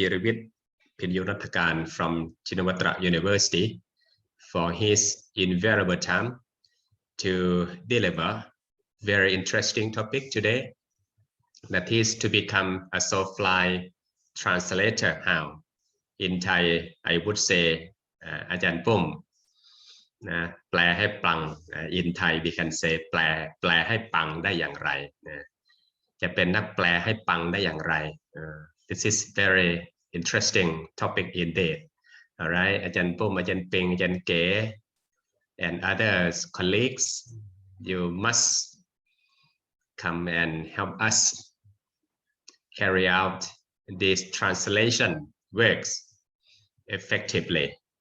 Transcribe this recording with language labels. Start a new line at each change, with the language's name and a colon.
English: Thiravit Pinyunathakan from Chinawatra University, for his invaluable time to deliver very interesting topic today, that is to become a soul-fly translator. How in Thai I would say
Thai: อาจารย์ปุ้มนะแปลให้ปัง
English: in Thai we can say
Thai: แปลให้ปังได้อย่างไร
English: นะจะเป็นนักแปลให้ปังได้อย่างไร This is very interesting topic indeed. All right, อาจารย์ปุ้มอาจารย์ปิงอาจารย์เก๋ and others colleagues, you must come and help us carry out this translation works effectively.